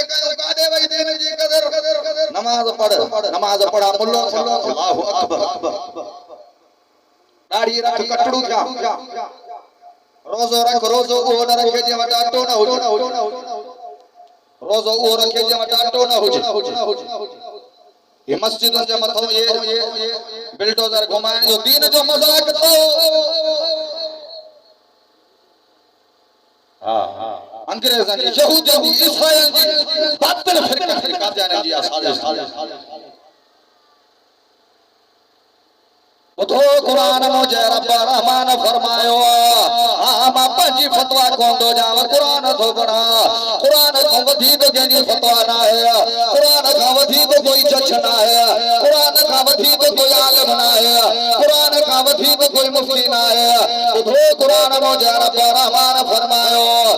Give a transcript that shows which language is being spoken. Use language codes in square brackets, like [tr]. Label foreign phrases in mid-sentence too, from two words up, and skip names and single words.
[sd] कयो काॾे वई दीन जी कदर नमाज़ पढ़ा मुल्लो [ar] الله أكبر [sd] दाढ़ी रख कटड़ू थिया रोज़ो रख रोज़ो उहो न रखे जे वटि अटो न हुजे रोज़ो उहो रखे जे वटि अटो न हुजे ये मस्जिदुनि जे मथां ये बिल्डोज़र घुमाइण जो दीन जो मज़ाक थो अंग्रेजन जी यहूदियन जी ईसाईन जी बातिल फिरकन जी कादियान जी साजिश उठो कुरान मुझे रब रहमान फरमायो मां पंहिंजी फतवा कोन थो ॾियां कुरान थो पढ़ा कुरान खां वधीक कंहिंजी फतवा न आहे कुरान खां वधीक कोई जज न आहे कुरान खां वधीक कोई आलिम न आहे कुरान खां वधीक कोई मुफ्ती न आहे उठो कुरान मुझे रब रहमान फरमायो